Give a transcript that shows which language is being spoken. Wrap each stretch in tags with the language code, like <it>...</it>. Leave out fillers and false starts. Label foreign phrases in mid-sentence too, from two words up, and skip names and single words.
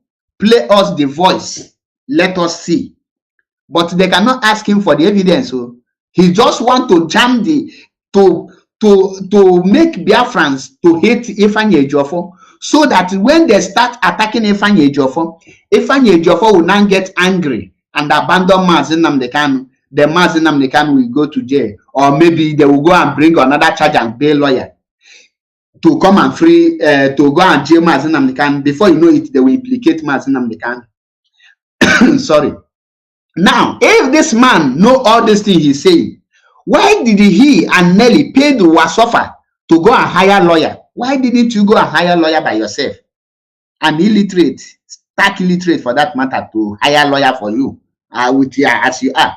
<en>Play us the voice. Let us see. But they cannot ask him for the evidence. So he just want to jam to make Biafrans to hate Ifeanyi Ejiofor, so that when they start attacking Ifeanyi Ejiofor will now get angry and abandon Mazi Nnamdi Kanu. Then Mazi Nnamdi Kanu will go to jail, or maybe they will go and bring another charge and bail lawyer to come and to go and jail Mazi Nnamdi Kanu. Before you know it, they will implicate Mazi Nnamdi Kanu. Sorry. Now, if this man know all these things he's saying, why did he and Nelly pay the Wasofa to go and hire a lawyer? Why didn't you go and hire a lawyer by yourself? An illiterate, stark illiterate for that matter, to hire a lawyer for you, with you as you are.</en>